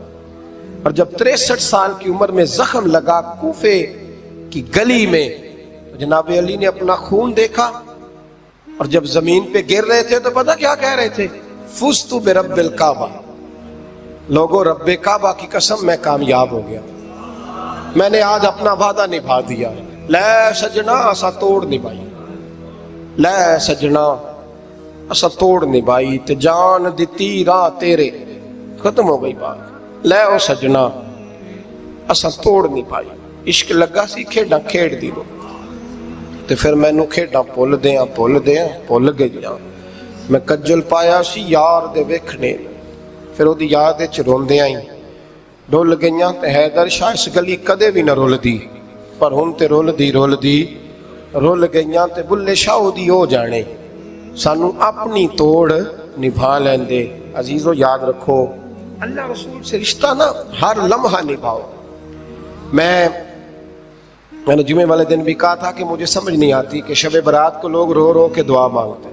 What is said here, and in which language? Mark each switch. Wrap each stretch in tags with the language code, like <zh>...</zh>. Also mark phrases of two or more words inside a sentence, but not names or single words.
<ur>اور جب 63 سال کی عمر میں زخم لگا کوفے کی گلی میں، جناب علی نے اپنا خون دیکھا اور جب زمین پہ گر رہے تھے تو پتہ کیا کہہ رہے تھے؟</ur> <ar>فزت برب الکعبہ،</ar> <ur>لوگوں رب کعبہ کی قسم میں کامیاب ہو گیا، میں نے آج اپنا وعدہ نبھا دیا.</ur> <pa>لے سجنا اسا توڑ نبھائی، لے سجنا اسا توڑ نبھائی تے جان دتی راہ تیرے.</pa> <ur>ختم ہو گئی بات.</ur> <pa>لے او سجنا اسا توڑ نبھائی. عشق لگا سی کھیڈاں کھیڑ دی لو تے پھر مینوں کھیڈاں بھول گئیاں. میں کجل پایا سی یار دے ویکھنے، پھر وہ یاد وچ روندیاں ہی ڈول گئیاں. تے حیدر شاہ اس گلی کدے بھی نہ رول دی، پر ہن تے رول گئیاں. تے بلے شاہ دی ہو جانے، سانو اپنی توڑ نبھا لیندے.</pa> <ur>عزیزو یاد رکھو اللہ رسول سے رشتہ نا ہر لمحہ نبھاؤ. میں نے جمعے والے دن بھی کہا تھا کہ مجھے سمجھ نہیں آتی کہ شب برات کو لوگ رو رو کے دعا مانگتے ہیں.</ur>